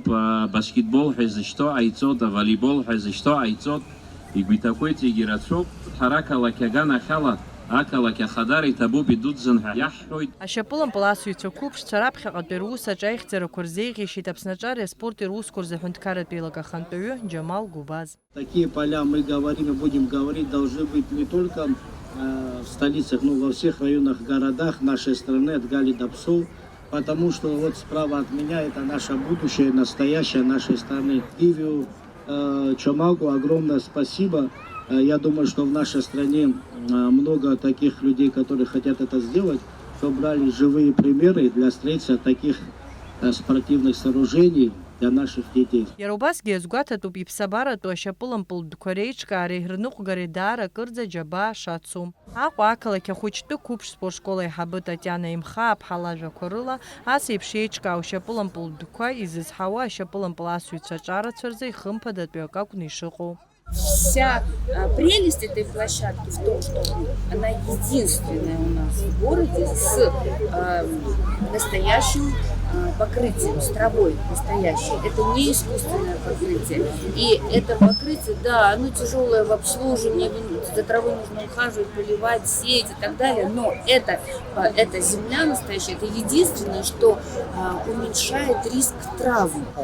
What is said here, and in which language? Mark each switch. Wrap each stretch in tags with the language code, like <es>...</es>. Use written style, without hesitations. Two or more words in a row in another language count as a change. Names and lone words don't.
<ab>Баскетбол ҳәа изышьҭоу ҟаиҵоит, аволейбол ҳәа изышьҭоу ҟаиҵоит. Игәиҭақәеит зегьы ирацәоуп. Ҳара ақалақь аганахьала ақалақь ахадара иҭабуп, идуӡӡан ҳәа иаҳҳәоит. Ашьапылампыл асыҩцәа қәыԥшцәа раԥхьаҟатәи рус-аҿы аихьӡарақәа рзеиӷьишьеит Аԥснаҿари аспорти русқәа рзаҳәынҭқарратәи еилакахантәаҩы Џьамал Гәубаз.</ab> <ru>Такие поля мы говорим и будем говорить, должны быть не только в столицах, но во всех районах, городах нашей страны от Гали до Псов, потому что вот справа от меня это наше будущее, настоящее нашей страны. Гивию Чамагу огромное спасибо. Я думаю, что в нашей стране много таких людей, которые хотят это сделать, что брали живые примеры для строительства таких спортивных сооружений для наших детей.</ru> <ab>Иара убасгьы иазгәаҭатәуп иԥсабаратәу ашьапылампылтәқәа реиҿкаареи рныҟәгареи даара кырӡа џьабаа шацу. Аҟәа ақалақь ахәыҷтәы қәыԥш спортшкол аиҳабы Татиана Имхааԥҳа лажәақәа рыла ас еиԥш еиҿкаау ашьапылампылтәқәа изызҳауа ашьапылампыл асыҩцәа аҿарацәа рзы ихымԥадатәиак акәны ишыҟоу.</ab> <ru>Вся прелесть этой площадки в том, что она единственная у нас в городе с настоящим покрытием, с травой настоящей. Это не искусственное покрытие. И это покрытие, да, оно тяжелое в обслуживании, за травой нужно ухаживать, поливать, сеять и так далее, но это земля настоящая, это единственное, что уменьшает риск травм.</ru>